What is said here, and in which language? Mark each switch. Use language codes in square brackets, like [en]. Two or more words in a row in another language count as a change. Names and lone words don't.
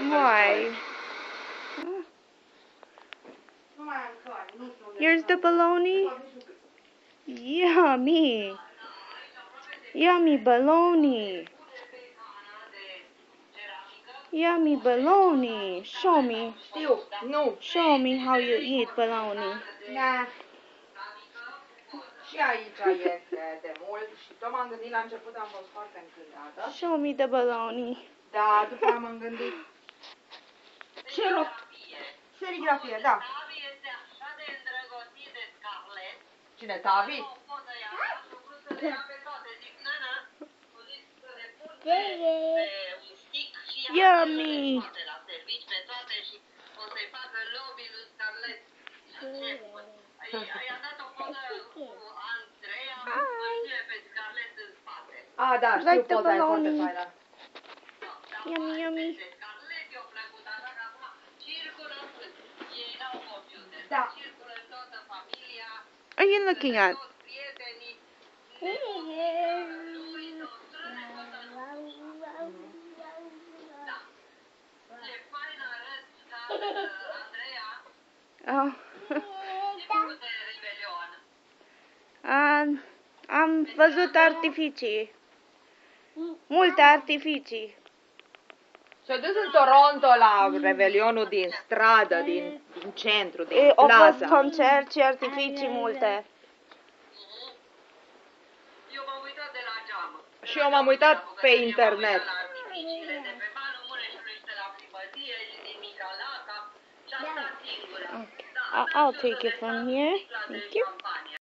[en] Why? Here's the bologna. Yummy. Yummy bologna. Yummy bologna. Show me. [ro] Nu. [en] Show me how you eat bologna. [ro] Da. Și aici este de mult și tot m-am gândit la început, am fost foarte încântată. [en] Show me the bologna. [ro] Da, după aia m-am gândit. Ce rog? Serigrafie, da. Cine, Tavi? [en] Yummy. [ro] Ah, da, știu, poza e foarte faină. [en] Yummy, yummy. [ro] Da. [en] What are you looking at? Oh. [ro] Am văzut artificii. Multe artificii. S-a dus în Toronto la revelionul din stradă, din centru, din Au fost plaza. concert și artificii multe. Și eu m-am uitat pe internet. [en] Okay. I'll take it from here. Thank you.